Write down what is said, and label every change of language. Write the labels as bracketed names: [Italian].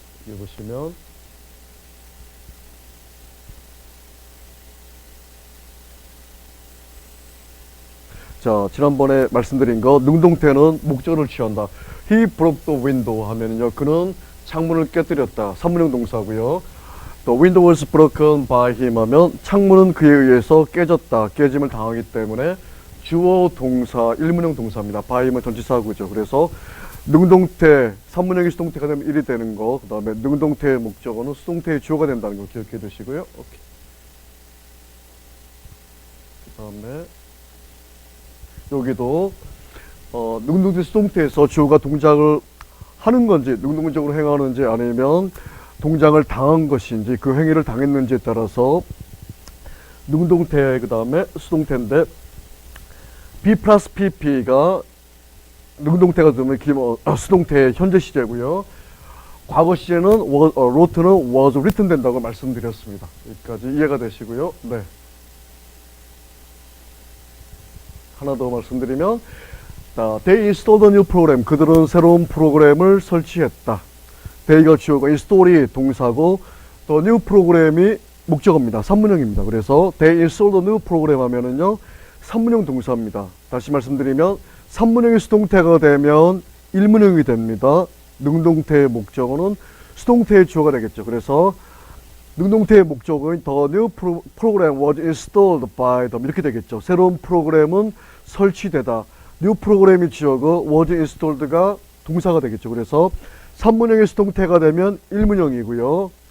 [Korean] 여기 보시면 자, 지난번에 말씀드린 거 능동태는 목적을 취한다. [English] He broke the window [Korean] 하면은요, 그는 창문을 깨뜨렸다. 3문형 동사고요. [English] The window was broken by him [Korean] 하면 창문은 그에 의해서 깨졌다. 깨짐을 당하기 때문에 주어 동사 1문형 동사입니다. by는 전치사구죠. 그래서 능동태 3문형이 수동태가 되면 1이 되는 거, 그 다음에 능동태의 목적어는 수동태의 주어가 된다는 거 기억해 두시고요. 오케이. 그 다음에 여기도 능동태 수동태에서 주어가 동작을 하는 건지 능동적으로 행하는지 아니면 동작을 당한 것인지 그 행위를 당했는지에 따라서 능동태 그 다음에 수동태인데 B 플러스 PP가 능동태가 되면 수동태의 현재 시제고요. 과거 시제는 wrote는 was written 된다고 말씀드렸습니다. 여기까지 이해가 되시고요. 네. 하나 더 말씀드리면 [English] They installed a new program. [Korean] 그들은 새로운 프로그램을 설치했다. They가 주어고 install이 동사고 the new program이 목적어입니다. 3문형입니다. [English] 그래서 They installed a new program [Korean] 하면은요 3문형 동사입니다. 다시 말씀드리면 3문형이 수동태가 되면 1문형이 됩니다. 능동태의 목적어는 수동태의 주어가 되겠죠. 그래서 능동태의 목적어인 [English] the new program was installed by them 이렇게 되겠죠. [Korean] 새로운 프로그램은 설치되다. new 프로그램이 주어고 was installed가 동사가 되겠죠. 그래서 3문형의 수동태가 되면 1문형이고요.